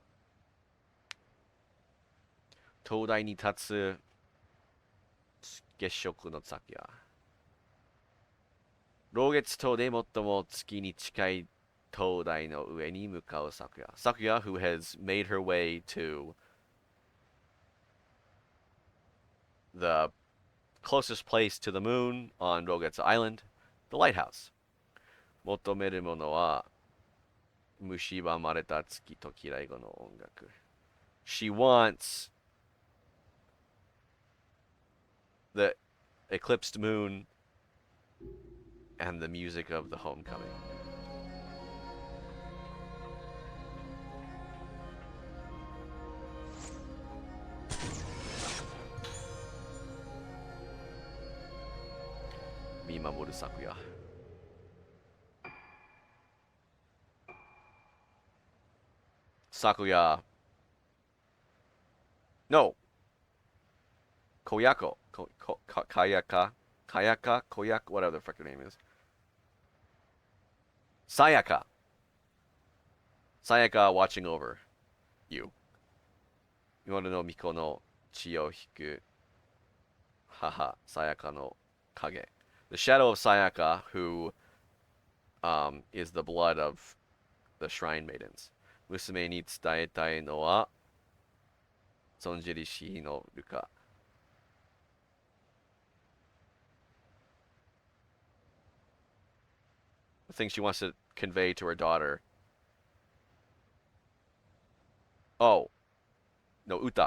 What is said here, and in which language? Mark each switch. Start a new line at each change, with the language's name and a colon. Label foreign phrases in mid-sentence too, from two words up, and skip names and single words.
Japanese: 灯台に立つ月蝕のサクヤ. 老月島で最も月に近い灯台の上に向かう昨夜.
English: Sakya, who has made her way to the closest place to the moon on Rogetsu Island, the lighthouse.
Japanese: 求めるものは蝕まれた月と嫌い語の音楽.
English: She wants the eclipsed moon and the music of the homecoming.
Japanese: Mimamoru Sakuya. Sakuya.
English: No. Koyako. Kayaka. Kayaka? Koyaka? Whatever the frick her name is. Sayaka. Sayaka watching over you.
Japanese: 夜の巫女の血を引く. 母。サヤカの影.
English: The shadow of Sayaka, who is the blood of the shrine maidens.
Japanese: 娘に伝えたいのはそんじりしのるか.
English: The thing she wants to convey to her daughter.
Japanese: Oh. の、歌.